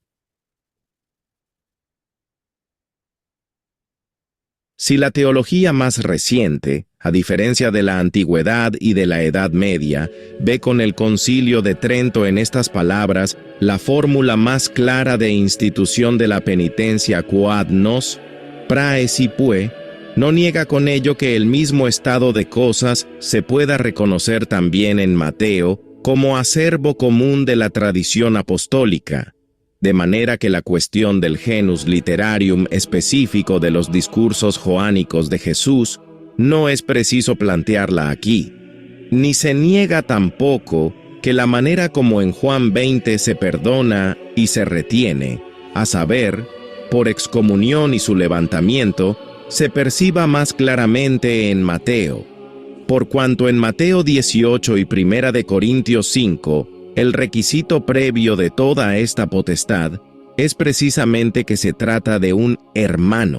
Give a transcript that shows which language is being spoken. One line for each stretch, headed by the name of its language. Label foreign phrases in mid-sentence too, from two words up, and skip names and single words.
Spanish: Si la teología más reciente, a diferencia de la antigüedad y de la Edad Media, ve con el Concilio de Trento en estas palabras la fórmula más clara de institución de la penitencia
Latin: quod nos praecipue,
Spanish: no niega con ello que el mismo estado de cosas se pueda reconocer también en Mateo como acervo común de la tradición apostólica, de manera que la cuestión del
Latin: genus literarium
Spanish: específico de los discursos joánicos de Jesús no es preciso plantearla aquí, ni se niega tampoco que la manera como en Juan 20 se perdona y se retiene, a saber, por excomunión y su levantamiento, se perciba más claramente en Mateo, por cuanto en Mateo 18 y 1 de Corintios 5, el requisito previo de toda esta potestad es precisamente que se trata de un hermano.